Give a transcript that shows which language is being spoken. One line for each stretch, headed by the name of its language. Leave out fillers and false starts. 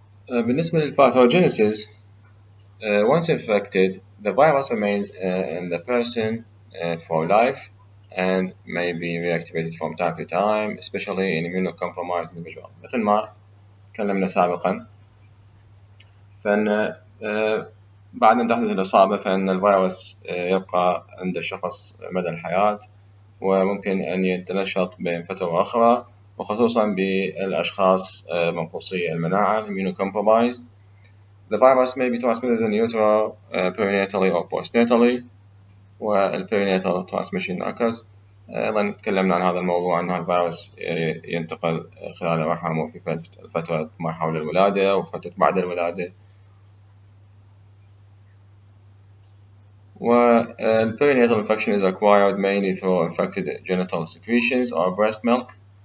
English: بالنسبة للباثوجينيسيس، once infected, the virus remains in the person for life and may be reactivated from time to time, especially in immunocompromised individuals.
Arabic: مثل ما تكلمنا سابقا، فإن بعد أن تحدث الإصابة فإن الفيروس يبقى عند الشخص مدى الحياة، وممكن أن يتنشط بين فترة وأخرى، وخصوصا بالأشخاص منقوصي المناعة immunocompromised.
English: The virus may be transmitted in utero perinatally or postnatally، والperinatal transmission occurs.
Arabic: أيضا تكلمنا عن هذا الموضوع أن الفيروس ينتقل خلال الرحم وفي فترة ما حول الولادة وفترة بعد الولادة.
English: Perinatal infection is acquired mainly through infected genital secretions or breast milk.